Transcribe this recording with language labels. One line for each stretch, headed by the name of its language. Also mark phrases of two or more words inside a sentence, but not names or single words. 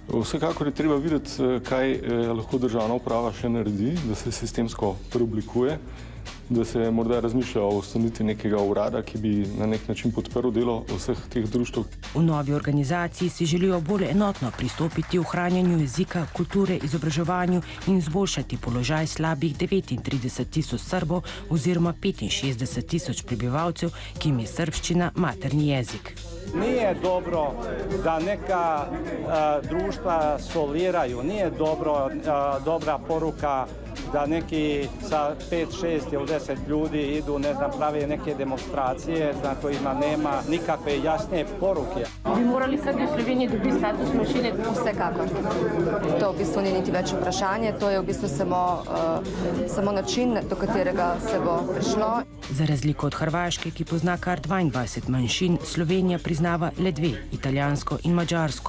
Slovenian: Vsekakor je treba videti, kaj lahko državna uprava še naredi, da se sistemsko preoblikuje, da se morda razmišlja o ustanovitvi nekega urada, ki bi na nek način podprl delo vseh teh društev. V novi organizaciji si želijo bolj enotno pristopiti v ohranjanju jezika, kulture, izobraževanju in izboljšati položaj slabih 39 tisoč Srbov oziroma 65 tisoč prebivalcev, ki jim je srbščina materni jezik.
Serbian: Nije dobro da neka društva soliraju, nije dobra poruka da neki sa 5, 6 ili 10 ljudi idu, ne znam, prave neke demonstracije na kojima nema nikakve jasne poruke.
Slovenian: Bi morali Srbi v Sloveniji dobiti status manjšine? Vsekakor. To v bistvu ni niti več vprašanje, to je v bistvu samo način, do katerega se bo prišlo. Za razliko od Hrvaške, ki pozna kar 22 manjšin, Slovenija priznava le 2, italijansko in mađarsko.